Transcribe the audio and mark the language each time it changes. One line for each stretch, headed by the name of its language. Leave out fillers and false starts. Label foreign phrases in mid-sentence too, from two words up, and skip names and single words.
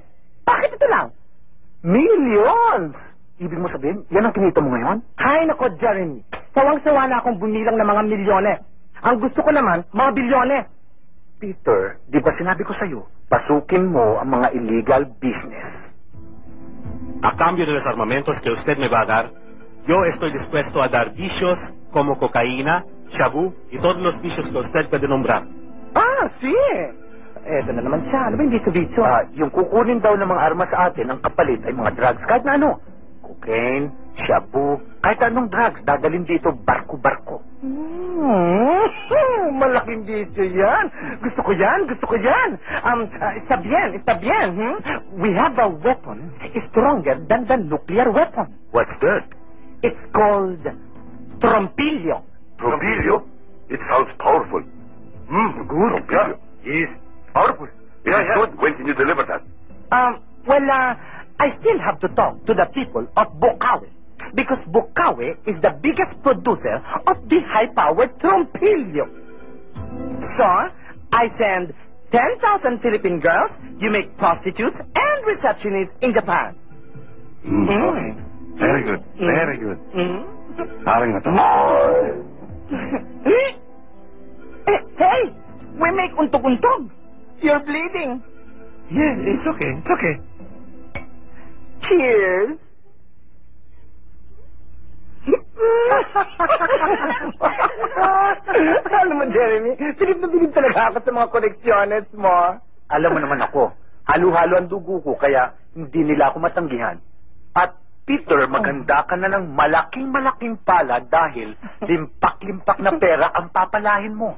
Filipino: Bakit ito lang? Millions! Ibig mo sabihin, yan ang kinita mo ngayon? Hay nako, Jeremy. Sawang-sawa na akong bumilang ng mga milyones. Ang gusto ko naman, mga bilyones. Peter, di ba sinabi ko sa'yo, pasukin mo ang mga
English: illegal business.
Spanish: A cambio de los armamentos que usted me va a dar, yo estoy dispuesto a dar vicios como cocaína, shabu y todos los vicios que usted puede nombrar. Sí.
Filipino: Eto na naman siya. Ano ba yung bicho-bicho? Yung kukunin daw ng mga armas sa atin, ang kapalit ay mga drugs, kahit na ano. Cocaine, shabu, kahit anong drugs, dadalhin dito barko-barko. Malaking bisyo yan. Gusto ko yan, gusto ko yan.
Spanish: Está bien.
English: We have a weapon stronger than the nuclear weapon. What's that? It's called trompillo. Trompillo? It sounds powerful. Good. Trompillo. Yes. Powerful. It is good. When can you deliver that? I still have to talk to the people of Bukawi. Because Bukawi is the biggest producer of the high-powered trompillo. So, I send 10,000 Philippine girls, you make prostitutes and receptionists in Japan. Okay. Very good. Very good.
Filipino: Parang na to.
English: Hey! We make untog-untog. You're bleeding. Yeah, it's okay. It's okay. Cheers!
Filipino: Alam mo, Jeremy, bilib na bilib talaga ako sa mga koleksyones mo. Alam mo naman ako, halo-halo ang dugo ko, kaya hindi nila ako matanggihan. At Peter, maganda ka na ng malaking-malaking pala dahil limpak-limpak na pera ang papalahin mo.